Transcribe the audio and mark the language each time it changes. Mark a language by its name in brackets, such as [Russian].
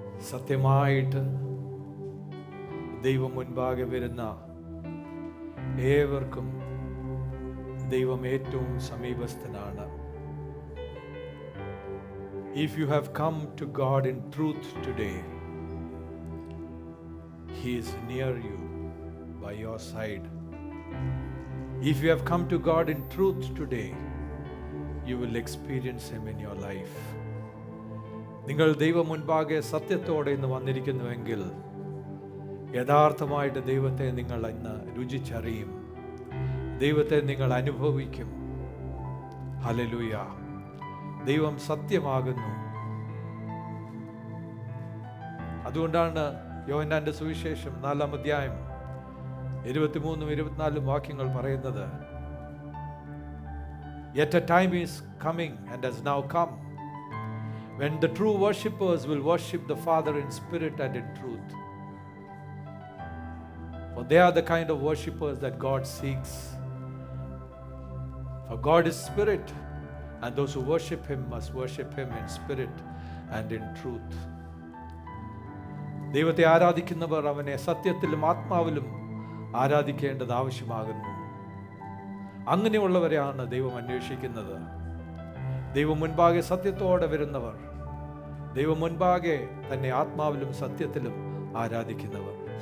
[Malayalam] സത്യമായിട്ട് ദൈവം മുൻപാകെ വരുന്ന ഏവർക്കും ദൈവം ഏറ്റവും സമീപസ്ഥനാണ്. [English] If you have come to God in truth today, He is near you, by your side. If you have come to God in truth today, you will experience Him in your life. [Malayalam] നിങ്ങൾ ദൈവം മുൻപാകെ സത്യത്തോടെ ഇന്ന് വന്നിരിക്കുന്നുവെങ്കിൽ യഥാർത്ഥമായിട്ട് ദൈവത്തെ നിങ്ങൾ ഇന്ന് രുചിച്ചറിയും, ദൈവത്തെ നിങ്ങൾ അനുഭവിക്കും. ഹല്ലേലൂയ. ദൈവം സത്യമാകുന്നു. അതുകൊണ്ടാണ് യോഹന്നാന്റെ സുവിശേഷം 4-ാം അധ്യായം 23-24 വാക്യങ്ങൾ പറയുന്നത്, [English] Yet a time is coming and has now come when the true worshippers will worship the Father in spirit and in truth. For they are the kind of worshippers that God seeks. For God is spirit, and those who worship Him must worship Him in spirit and in truth. [Malayalam] ദൈവത്തെ ആരാധിക്കുന്നവർ അവനെ സത്യത്തിലും ആത്മാവിലും ആരാധിക്കേണ്ടത് ആവശ്യമാകുന്നു. അങ്ങനെയുള്ളവരെയാണ് ദൈവം അന്വേഷിക്കുന്നത്. ദൈവം മുൻപാകെ സത്യത്തോടെ വരുന്നവർ, ദൈവം മുൻപാകെ തന്നെ ആത്മാവിലും സത്യത്തിലും ആരാധിക്കുന്നവർ.